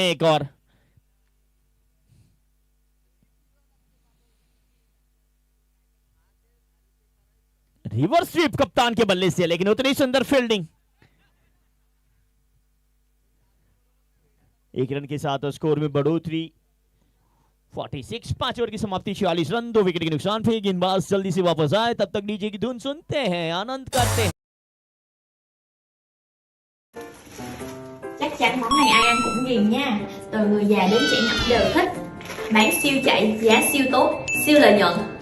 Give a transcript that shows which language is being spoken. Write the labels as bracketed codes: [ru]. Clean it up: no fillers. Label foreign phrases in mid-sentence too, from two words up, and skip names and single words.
[hi] एक और [en] reverse sweep [hi] कप्तान के बल्ले से, लेकिन उतनी सुंदर फील्डिंग। 1 रन के साथ स्कोर में बढ़ोतरी। 46। 5 ओवर की समाप्ति। 46 रन 2 विकेट के नुकसान पे। गेंदबाज जल्दी से वापस आए, तब तक डीजे की धुन सुनते हैं, आनंद करते हैं। [vi] Chắc chắn món này ai ăn cũng ghiền nha. Từ người già đến trẻ nhỏ đều thích. Bán siêu chạy, giá siêu tốt, siêu lợi nhuận.